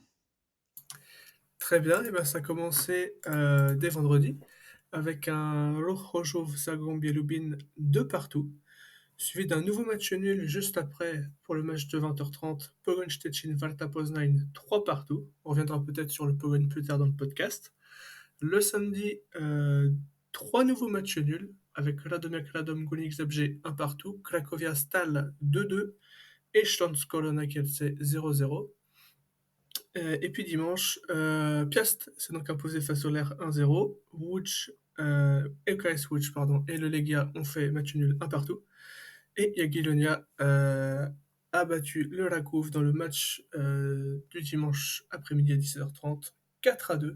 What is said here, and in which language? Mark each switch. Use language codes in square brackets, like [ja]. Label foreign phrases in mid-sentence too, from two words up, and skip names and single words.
[fr] Très bien, et ça a commencé dès vendredi avec un Rochojov Zagłębie Lubin 2 partout, suivi d'un nouveau match nul juste après pour le match de 20h30, Pogoń Szczecin Warta Poznań 3 partout. On reviendra peut-être sur le Pogoń plus tard dans le podcast. Le samedi, 3 nouveaux matchs nuls avec Radomiak Radom Górnik Zabrze 1 partout, Cracovia Stal 2-2 et Śląsk Korona Kielce 0-0. Et puis dimanche, Piast s'est donc imposé face au Lech 1-0. EKS Łódź et le Legia ont fait match nul 1 partout. Et Jagiellonia a battu le Raków dans le match du dimanche après-midi à 17h30, 4-2.